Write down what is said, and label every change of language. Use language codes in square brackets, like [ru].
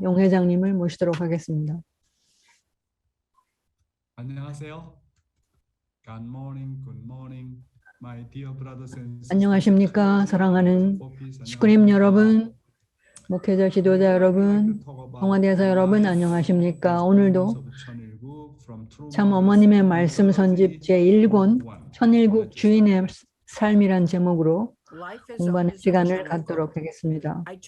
[ko] 용 회장님을 모시도록 하겠습니다. 안녕하세요. [en] Good morning, my dear brothers and sisters. [ko] 안녕하십니까, 사랑하는 식구님 여러분, 목회자 지도자 여러분, 동아대사 여러분, 안녕하십니까. 오늘도 참 어머님의 말씀 선집 제1권 천일국 주인의 삶이란 제목으로 공부하는 시간을 갖도록 하겠습니다.